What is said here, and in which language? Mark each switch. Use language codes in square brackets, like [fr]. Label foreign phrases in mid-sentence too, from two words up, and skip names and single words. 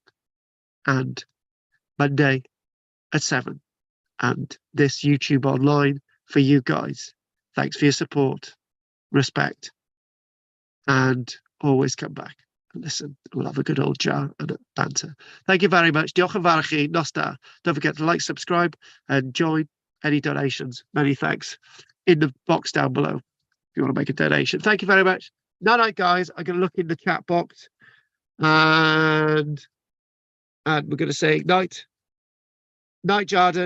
[en] And Monday at 7. And this YouTube online for you guys. Thanks for your support, respect, and always come back and listen. We'll have a good old jar and a banter. Thank you very much. [cy] Diolch yn fawr i chi. Nos da. [en] Don't forget to like, subscribe, and join any donations. Many thanks in the box down below if you want to make a donation. Thank you very much. Night, guys. I'm going to look in the chat box and we're going to say night. Night, Jordan.